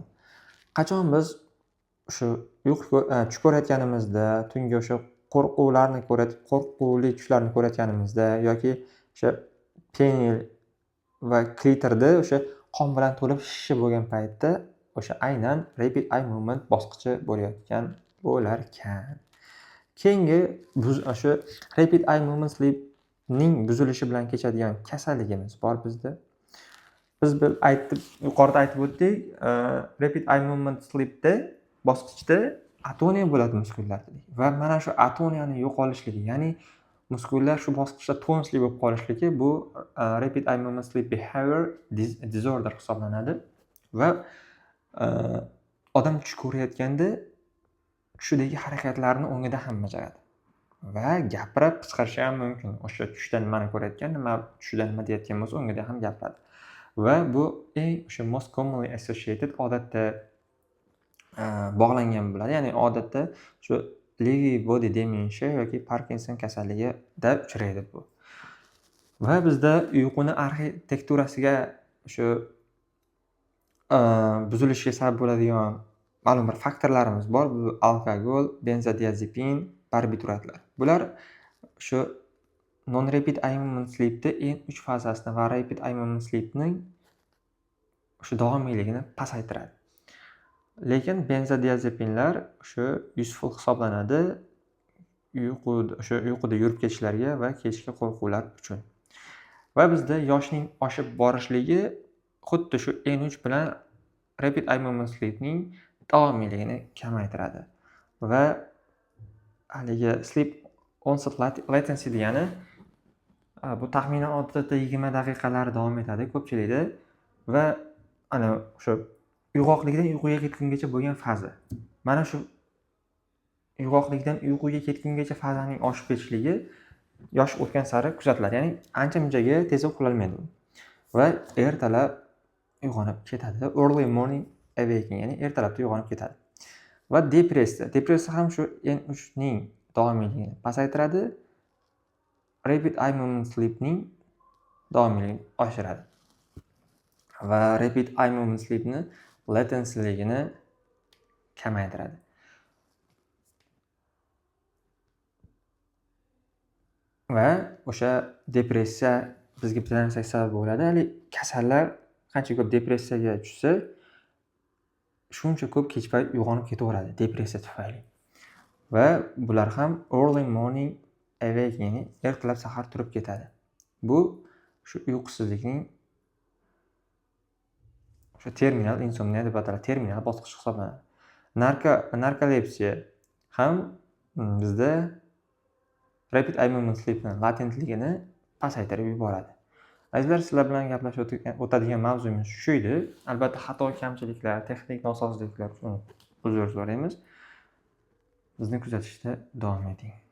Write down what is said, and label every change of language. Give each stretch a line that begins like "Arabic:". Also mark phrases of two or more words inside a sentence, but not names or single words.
Uzbek: Qachon biz shu tush ko'rayotganimizda, tungi o'sha qo'rquvli tushlarni ko'rayotganimizda yoki o'sha penil va klitorda o'sha qon bilan to'lib shishi bo'lgan paytda o'sha aynan
English: rapid eye movement
Uzbek: bosqichi bo'larkan. Keyingi o'sha
English: rapid eye movement sleepning
Uzbek: buzilishi bilan kechadigan kasalligimiz bor bizda. Biz yuqorida aytib o'tdik,
English: rapid eye movement sleepda
Uzbek: bosqichda atoniya bo'ladi muskullarda va mana shu atoniyani yo'qolishligi, ya'ni muskullar shu bosqichda tonusli bo'lib qolishligi bu
English: rapid eye movement sleep behavior disorder
Uzbek: hisoblanadi va odam tush ko'rayotganda tushidagi harakatlarni o'ngida ham bajaradi va gapirib qichqirishi ham mumkin. O'sha tushda nimani ko'rayotgan, tushida nima deyotgan bo'lsa, o'ngida ham gapiradi. Va bu o'sha
English: most commonly associated
Uzbek: odatda bog'langan bo'ladi. Ya'ni odatda shu
English: Lewy body dementia
Uzbek: yoki Parkinson kasalligida uchraydi bu. Va bizda uyquni arxitekturasiga shu buzilishiga sabab bo'ladigan ma'lum bir faktorlarimiz bor. Bu alkogol, benzodiazepin, barbituratlar. Bular shu
English: non-rapid eye movement sleep'da
Uzbek: eng 3 fazasini va
English: rapid eye movement sleep'ning
Uzbek: o'sha davomiyligini pasaytiradi. Lekin benzodiazepinlar shu useful hisoblanadi uyquda yurib ketishlarga va kechki qo'rquvlar uchun. Va bizda yoshning oshib borishligi xuddi shu N3 bilan
English: rapid eye movement sleep'ning
Uzbek: davomiyligini kamaytiradi. Va haligi
English: sleep onset latency
Uzbek: degani bu taxminan odatda 20 daqiqalar davom etadi ko'pchilikda va ana o'sha uyg'oqlikdan uyquga ketgungacha bo'lgan faza. Mana shu uyg'oqlikdan uyquga ketgungacha fazaning oshib ketishligi yosh o'tgan sari kuzatiladi. Ya'ni ancha-munchaga tez uxlolmaydi va ertalab uyg'onib ketadi.
English: Early morning awakening,
Uzbek: ya'ni ertalabda uyg'onib ketadi. Va depressiya ham shu N3 ning davomiyligini pasaytiradi.
English: Rapid eye movement sleep'ning
Uzbek: davomiyligini oshiradi. Va
English: rapid eye movement sleep'ni latencyligini
Uzbek: kamaytiradi. Va o'sha depressiya bizga bir narsa sabab bo'ladi. Hali kasallar qancha ko'p depressiyaga tushsa, shuncha ko'p kech payt uyg'onib ketaveradi depressiya tufayli. Va bular ham
English: early morning awakening,
Uzbek: ya'ni ertalab sahar turib ketadi. Bu shu uyqusizlikning o'sha terminal insomniya deb ataladi, terminal bosqich hisoblanadi. Narkolepsiya ham bizda
English: rapid eye movement sleep'ning
Uzbek: latentligini pasaytirib yuboradi. Azizlar, sizlar bilan gaplashib o'tadigan mavzumiz shu edi. Albatta xato, kamchiliklar, texnik nosozliklar uchun uzr so'raymiz. Bizni kuzatishda davom eting.